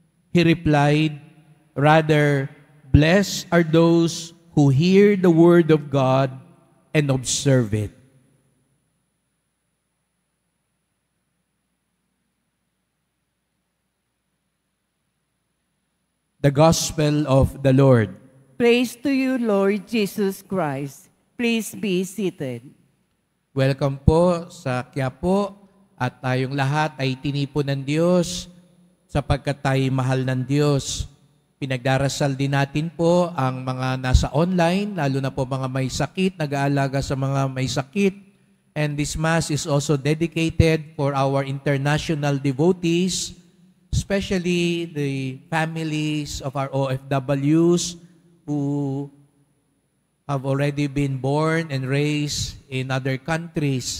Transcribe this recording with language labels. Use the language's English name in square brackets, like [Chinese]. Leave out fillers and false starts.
[English] He replied, "Rather, blessed are those who hear the word of God and observe it." The Gospel of the Lord. Praise to you, Lord Jesus Christ. Please be seated. [Filipino] Welcome po sa Quiapo at tayong lahat ay tinipon ng Diyos sapagkat tayo mahal ng Diyos. Pinagdarasal din natin po ang mga nasa online, lalo na po mga may sakit, nag-aalaga sa mga may sakit. [English] And this Mass is also dedicated for our international devotees, especially the families of our OFWs who have already been born and raised in other countries.